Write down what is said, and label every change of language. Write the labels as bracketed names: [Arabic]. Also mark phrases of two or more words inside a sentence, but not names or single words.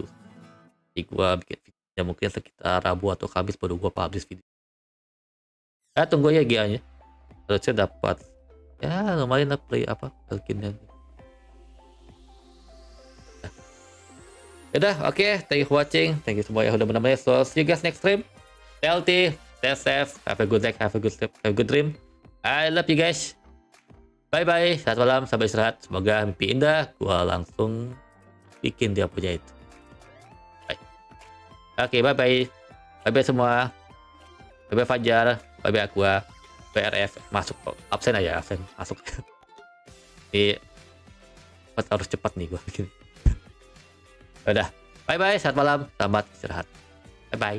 [Indonesian] Jadi gue bikin videonya mungkin sekitar Rabu atau Kamis baru gue publish video. Ya tunggu ya GA-nya. Harusnya dapat ya lumayan lah play apa skinnya. Udah, oke. [English] Thank you for watching. Thank you [Indonesian] semua yang udah menemani. [English] So see you guys next stream. Stay safe. Have a good day. Have a good sleep. Have a good dream. I love you guys. [Indonesian] Bye-bye, selamat malam, sampai istirahat. Semoga mimpi indah. Gua langsung bikin dia punya itu. Bye. Oke, bye-bye. Bye-bye semua. Bye-bye Fajar. Bye-bye Aqua. BRF. Masuk. Absen aja, absen. Masuk. Ini harus cepat nih gua bikin. Udah. Bye-bye, selamat malam. Selamat istirahat. Bye-bye.